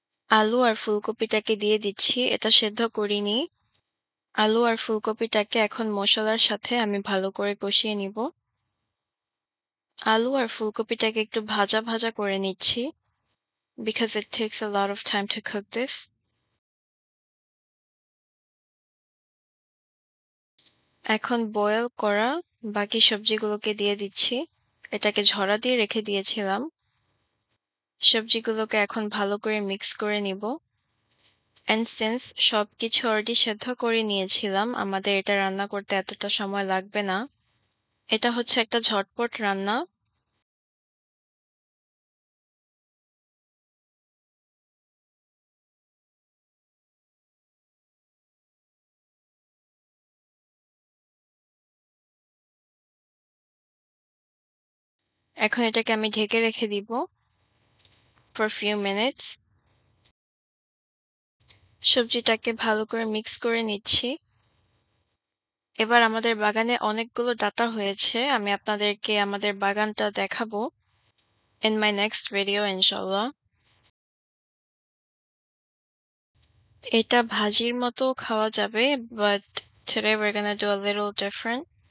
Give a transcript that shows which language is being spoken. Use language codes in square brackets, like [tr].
[bn] আলু আর ফুলকপিটাকে দিয়ে দিচ্ছি। এটা সেদ্ধ করিনি। আলু আর ফুলকপিটাকে এখন মশলার সাথে আমি ভালো করে কষিয়ে নিব। আলু আর ফুলকপিটাকে একটু ভাজা ভাজা করে নিচ্ছি [en] because it takes a lot of time to cook this. [bn] এখন বয়েল করা বাকি সবজিগুলোকে দিয়ে দিচ্ছি। এটাকে ঝরা দিয়ে রেখে দিয়েছিলাম। সবজিগুলোকে এখন ভালো করে মিক্স করে নিব। [en] and since [bn] সবকিছু অলরেডি সেদ্ধ করে নিয়েছিলাম, আমাদের এটা রান্না করতে এতটা সময় লাগবে না। এটা হচ্ছে একটা ঝটপট রান্না। এখন এটাকে আমি ঢেকে রেখে দিব [en] for few minutes. [bn] সবজিটাকে ভালো করে মিক্স করে নিচ্ছি। এবার আমাদের বাগানে অনেকগুলো ডাঁটা হয়েছে। আমি আপনাদেরকে আমাদের বাগানটা দেখাবো [en] in my next video [bn] ইনশাআল্লাহ। এটা ভাজির মতো খাওয়া যাবে, but [en] today we're gonna do a little different.